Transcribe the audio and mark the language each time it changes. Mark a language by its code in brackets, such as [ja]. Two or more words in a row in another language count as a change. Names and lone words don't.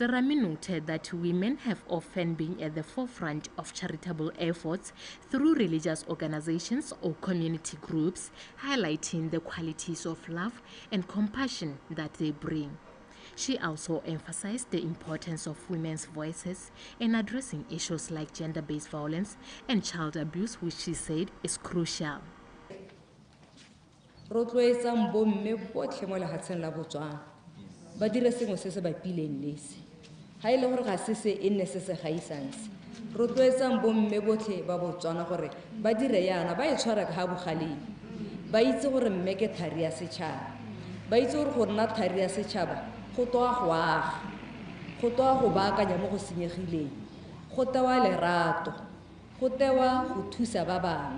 [en] Rami noted that women have often been at the forefront of charitable efforts through religious organizations or community groups, highlighting the qualities of love and compassion that they bring. She also emphasized the importance of women's voices in addressing issues like gender-based violence and child abuse, which she said is crucial. [tn] Ba dire sengwe se se ba pileng lese ha ile gore ga se se enne se se gaisanse rotloetsang bomme botlhe ba Botswana gore ba dire yana ba itshwara ka bogaleng ba itse gore mme ke thari ya setšhaba ba itse gore go nna thari ya setšhaba go toa go aga go toa go baakanya mo go senyegileng go tewa lerato go tewa go thusa ba bangwe